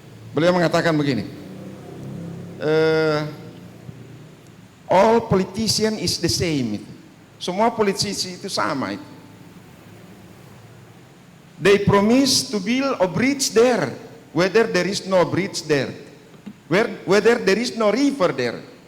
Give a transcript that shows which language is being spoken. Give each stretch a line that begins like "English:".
Indonesian: Beliau mengatakan begini,
English: all politician is the same.
Indonesian: Semua politisi itu sama itu.
English: They promise to build a bridge there, whether there is no bridge there, whether there is no river there.